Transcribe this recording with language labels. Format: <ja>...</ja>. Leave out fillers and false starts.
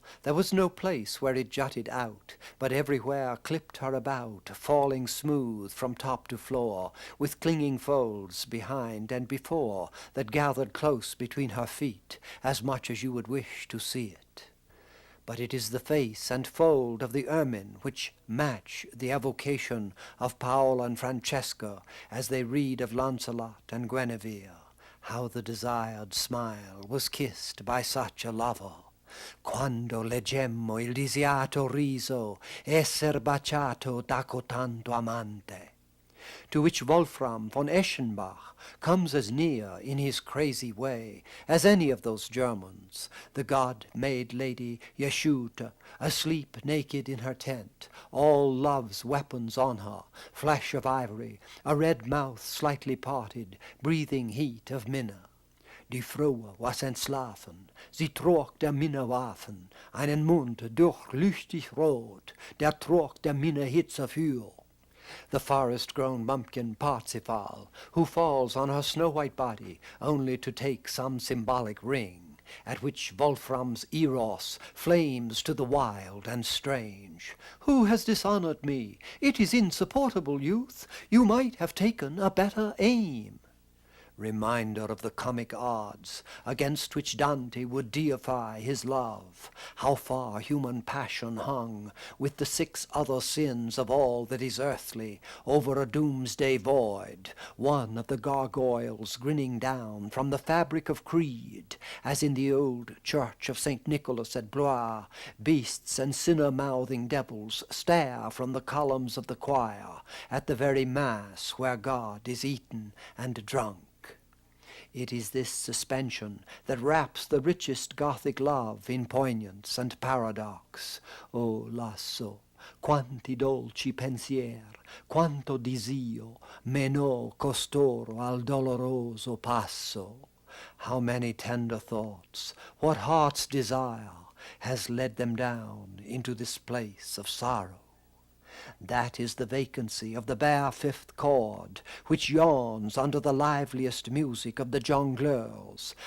<en>There was no place where it jutted out, but everywhere clipped her about, falling smooth from top to floor, with clinging folds behind and before, that gathered close between her feet, as much as you would wish to see it. But it is the face and fold of the ermine which match the evocation of Paul and Francesca as they read of Lancelot and Guinevere. How the desired smile was kissed by such a lover.</en> <it>Quando leggemmo il disiato riso esser baciato da cotanto amante.</it> <en>To which Wolfram von Eschenbach comes as near in his crazy way as any of those Germans, the god-made lady Yeshute, asleep naked in her tent, all love's weapons on her, flesh of ivory, a red mouth slightly parted, breathing heat of minne.</en> <de>Die Frau was entschlafen, sie trug der Minne Waffen, einen Mund durchlüchtig rot, der trug der Minne Hitze für.</de> <en>The forest-grown bumpkin Parsifal, who falls on her snow-white body only to take some symbolic ring, at which Wolfram's Eros flames to the wild and strange. Who has dishonored me? It is insupportable, youth. You might have taken a better aim. Reminder of the comic odds against which Dante would deify his love, how far human passion hung with the 6 other sins of all that is earthly over a doomsday void, one of the gargoyles grinning down from the fabric of creed, as in the old church of St. Nicholas at Blois, beasts and sinner-mouthing devils stare from the columns of the choir at the very mass where God is eaten and drunk. It is this suspension that wraps the richest Gothic love in poignance and paradox.</en> <it>O lasso, quanti dolci pensier, quanto disio, meno costoro al doloroso passo.</it> <en>How many tender thoughts, what heart's desire, has led them down into this place of sorrow. That is the vacancy of the bare 5th chord, which yawns under the liveliest music of the jongleurs.</en>